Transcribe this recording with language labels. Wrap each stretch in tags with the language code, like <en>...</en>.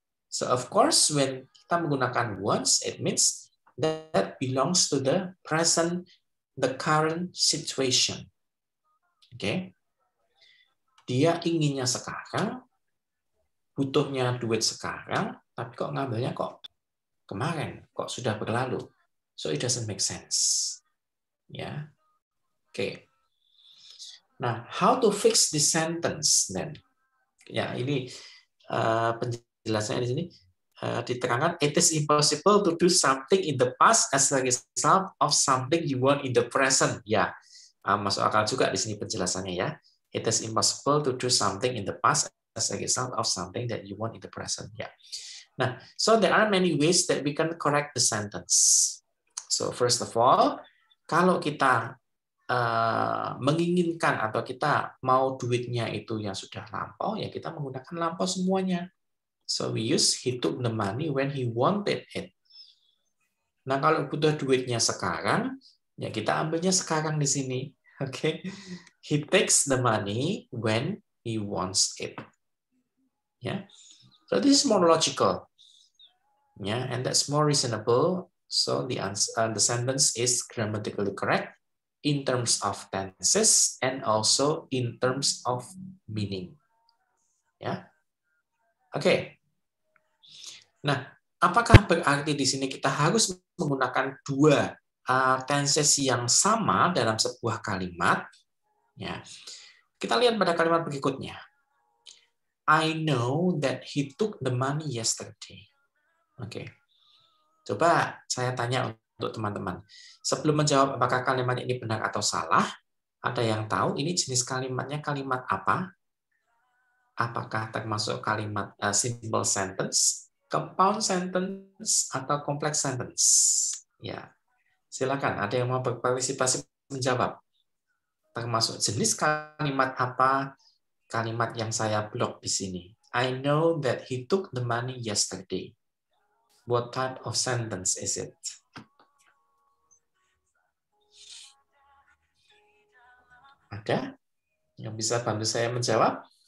<en>So of course, when</en> <id>kita menggunakan</id> <en>wants, it means that belongs to the present, the current situation. Oke. Okay?</en> <id>Dia inginnya sekarang, butuhnya duit sekarang, tapi kok ngambilnya kok kemarin, kok sudah berlalu.</id> <en>So it doesn't make sense. Ya. Oke. Nah, how to fix this sentence then?</en> <id>Ya, ini penjelasannya di sini diterangkan,</id> <en>it is impossible to do something in the past as a result of something you want in the present.</en> <id>Ya, masuk akal juga di sini penjelasannya ya.</id> <en>It is impossible to do something in the past as a result of something that you want in the present. Ya. Nah, so there are many ways that we can correct the sentence. So first of all,</en> <id>kalau kita menginginkan atau kita mau duitnya itu yang sudah lampau, ya kita menggunakan lampau semuanya.</id> <en>So we use he took the money when he wanted it.</en> <id>Nah, kalau butuh duitnya sekarang, ya kita ambilnya sekarang di sini. Oke.</id> <en>He takes the money when he wants it. Ya. So this is more logical. Yeah, and that's more reasonable. So the sentence is grammatically correct in terms of tenses and also in terms of meaning.</en> <id>Ya, oke. Nah, apakah berarti di sini kita harus menggunakan dua tenses yang sama dalam sebuah kalimat? Ya, kita lihat pada kalimat berikutnya.</id> <en>I know that he took the money yesterday. Oke.</en> <id>Coba saya tanya untuk teman-teman. Sebelum menjawab apakah kalimat ini benar atau salah, ada yang tahu ini jenis kalimatnya kalimat apa? Apakah termasuk kalimat simple sentence, compound sentence, atau complex sentence? Ya, silakan. Ada yang mau berpartisipasi menjawab? Termasuk jenis kalimat apa? Kalimat yang saya blok di sini.</id> <en>I know that he took the money yesterday. What type of sentence is it?</en> <id>Ada yang bisa bantu saya menjawab?</id>